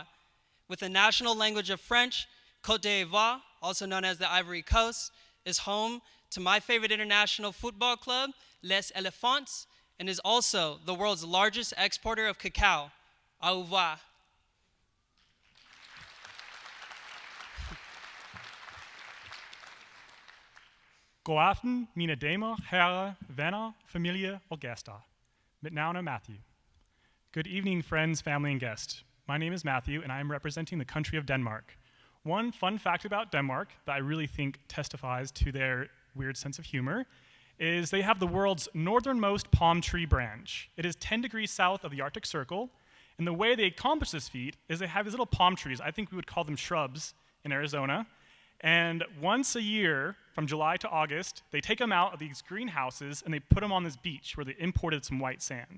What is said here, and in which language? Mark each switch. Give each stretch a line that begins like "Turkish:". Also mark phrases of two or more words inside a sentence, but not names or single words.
English: With the national language of French, Côte d'Ivoire, also known as the Ivory Coast, is home to my favorite international football club, Les Elephants, and is also the world's largest exporter of cacao.
French: Au revoir.
Danish: God aften, mine damer, herrer, venner, familie og gæster. Mit navn er Matthew.
English: Good evening, friends, family, and guests. my name is Matthew, and I am representing the country of Denmark. One fun fact about Denmark that I really think testifies to their weird sense of humor is they have the world's northernmost palm tree branch. It is 10 degrees south of the Arctic Circle, and the way they accomplish this feat is they have these little palm trees, I think we would call them shrubs in Arizona, and once a year, from July to August, they take them out of these greenhouses and they put them on this beach where they imported some white sand.